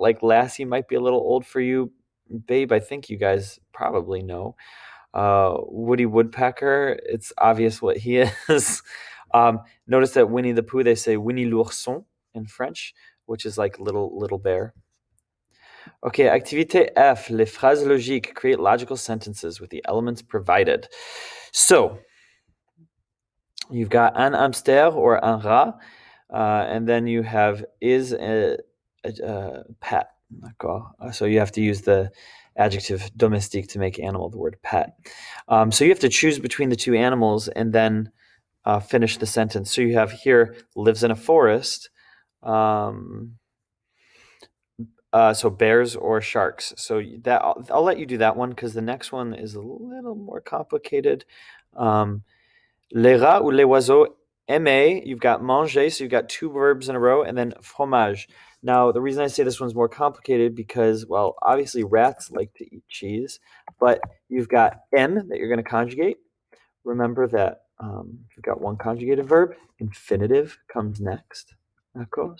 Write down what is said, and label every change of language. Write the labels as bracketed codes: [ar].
[en] Like Lassie might be a little old for you. Babe, I think you guys probably know. Woody Woodpecker, it's obvious what he is. Notice that Winnie the Pooh, they say Winnie l'ourson in French, which is like little bear. Okay, activité F, les phrases logiques. Create logical sentences with the elements provided. So, you've got un hamster or un rat, and then you have is a pet. D'accord. So you have to use the adjective domestique to make animal the word pet. So you have to choose between the two animals and then finish the sentence. So you have here lives in a forest. So bears or sharks. So that I'll let you do that one because the next one is a little more complicated. [fr] Les rats ou les oiseaux aimer. [en] You've got manger, so you've got two verbs in a row, and then fromage. Now, the reason I say this one's more complicated because, well, obviously rats like to eat cheese, but you've got m that you're going to conjugate. Remember that you've got one conjugated verb, infinitive comes next. D'accord?